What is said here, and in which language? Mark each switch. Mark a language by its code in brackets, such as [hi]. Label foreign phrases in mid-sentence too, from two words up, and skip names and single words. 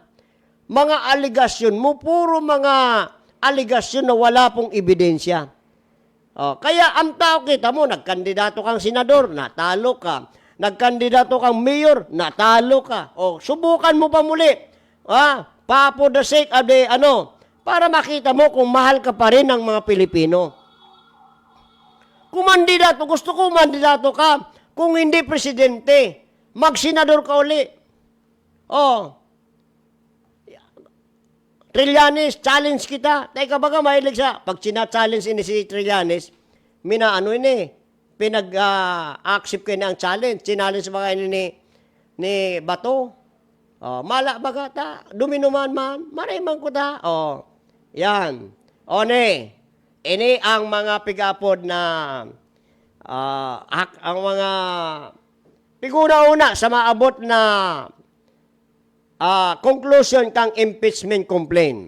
[tl] Mga aligasyon mo, puro mga aligasyon na wala pong ebidensya. Kaya ang tao kita mo, nagkandidato kang senador, natalo ka. Nagkandidato kang mayor, natalo ka. Subukan mo pa muli. Pa [en] for the sake of the, [tl] para makita mo kung mahal ka pa rin ng mga Pilipino. Kung mandidato, gusto ko mandidato ka. Kung hindi presidente, mag-senador ka uli. Trillanes, challenge kita. [bik] Teka baga, mahilig siya. Pag sina-challenge ini si Trillanes, pinag-accept ko na ang challenge. Challenge baga ini ni Bato. Mala baga ta, duminuman man, marayman ko ta. Yan. Ini ang mga pigapod na ang mga piguna-una sa maabot na conclusion kang [en] impeachment complaint.